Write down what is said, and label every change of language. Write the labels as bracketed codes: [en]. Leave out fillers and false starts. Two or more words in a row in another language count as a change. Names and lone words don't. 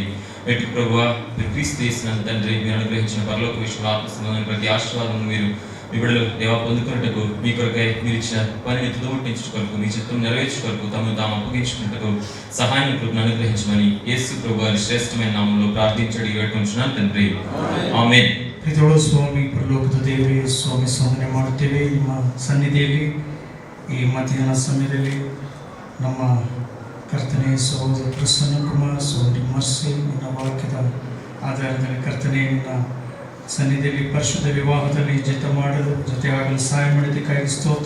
[te] ఎటు ప్రభువా క్రీస్తు చేసిన తండ్రి మీరు అనుగ్రహించిన పరలోక విషయంలో ఆత్మసంబంధమైన ప్రతి ఆశీర్వాదం మీరు మీ బిడ్డలు దేవా పొందుకున్నట్టుకు మీ కొరకై మీరు ఇచ్చిన పనిని తుదముట్టించుకొరకు మీ చిత్తం నెరవేర్చుకొరకు తమను తాము అప్పగించుకున్నట్టుకు సహాయం కృపను అనుగ్రహించమని యేసు ప్రభు వారి శ్రేష్టమైన నామంలో ప్రార్థించడి వేడుకుంటున్నాను తండ్రి. ఆమేన్. [kn] ಪ್ರೀತಿಯೊಳು ಸ್ವಾಮಿ ಪರಲೋಕದ ದೇವರೇ, ಸ್ವಾಮಿ ವಂದನೆ ಮಾಡುತ್ತೇವೆ. ನಿಮ್ಮ ಸನ್ನಿಧಿಯಲ್ಲಿ ಈ ಮಧ್ಯಾಹ್ನ ಸಮಯದಲ್ಲಿ ನಮ್ಮ ಕರ್ತನೆ ಸಹೋದರ ಪ್ರಸನ್ನ ಕುಮಾರ್ ಸಹೋದರಿ ಮರ್ಸಿ ನಿನ್ನ ವಾಕ್ಯದ ಆಧಾರದಲ್ಲಿ ಕರ್ತನೆ ನಿನ್ನ ಸನ್ನಿಧಿಯಲ್ಲಿ ಪರಿಶುದ್ಧ ವಿವಾಹದಲ್ಲಿ ಜೊತೆಯಾಗಲು ಸಹಾಯ ಮಾಡಿದ್ದಕ್ಕಾಗಿ ಸ್ತೋತ್ರ.